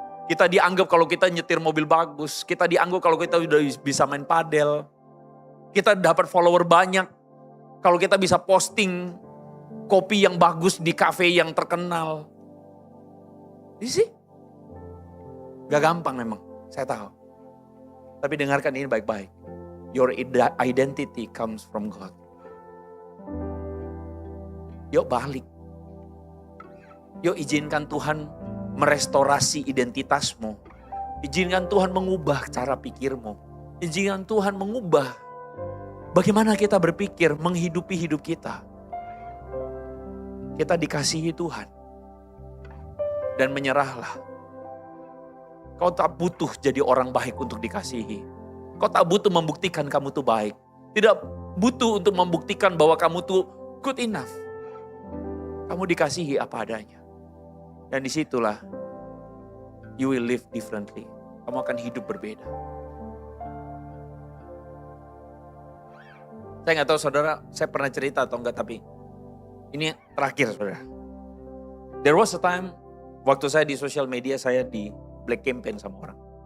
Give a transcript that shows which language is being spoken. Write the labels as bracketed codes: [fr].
[id] Kita dianggap kalau kita nyetir mobil bagus. Kita dianggap kalau kita udah bisa main padel. Kita dapat follower banyak. Kalau kita bisa posting kopi yang bagus di kafe yang terkenal. Ini sih. Gak gampang memang, saya tahu. Tapi dengarkan ini baik-baik. [en] Your identity comes from God. [id] Yuk balik. Yuk izinkan Tuhan merestorasi identitasmu. Izinkan Tuhan mengubah cara pikirmu. Izinkan Tuhan mengubah bagaimana kita berpikir, menghidupi hidup kita. Kita dikasihi Tuhan. Dan menyerahlah. Kau tak butuh jadi orang baik untuk dikasihi. Kau tak butuh membuktikan kamu tuh baik. Tidak butuh untuk membuktikan bahwa kamu tuh [en] good enough. [id] Kamu dikasihi apa adanya. Dan disitulah [en] you will live differently. [id] Kamu akan hidup berbeda. Saya nggak tahu saudara, saya pernah cerita atau enggak, tapi ini terakhir saudara. [en] There was a time, [id] waktu saya di sosial media, saya di black campaign sama orang.